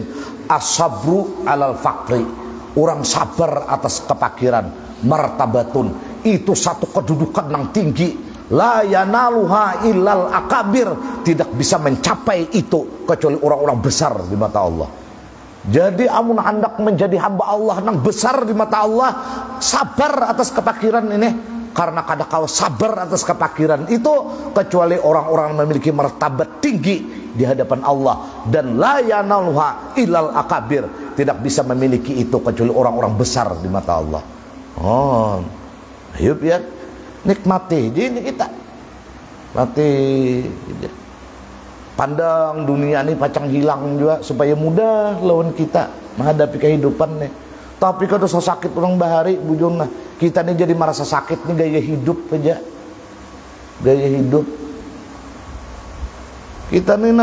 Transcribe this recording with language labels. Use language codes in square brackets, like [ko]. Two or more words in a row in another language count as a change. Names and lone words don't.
[ar] الصبر على الفقر, [id] orang sabar atas kepakiran, martabatun, itu satu kedudukan yang tinggi, [ar] لا ينالها إلا الأكابر, [id] tidak bisa mencapai itu kecuali orang-orang besar di mata Allah. [bjn] Jadi amun hendak menjadi hamba Allah yang besar di mata Allah, sabar atas kepakiran ini. Karena kada kau sabar atas kepakiran itu kecuali orang-orang memiliki martabat tinggi di hadapan Allah, dan [ar] لا ينالها إلا الأكابر, [id] tidak bisa memiliki itu kecuali orang-orang besar di mata Allah. Oh, ayo ya, [bjn] nikmati ini kita, mati, pandang dunia ini pacang hilang juga supaya mudah lawan kita menghadapi kehidupan nih. Tapi kalau sakit orang bahari bujung, nah kita nih jadi merasa sakit nih, gaya hidup aja, gaya hidup kita nih.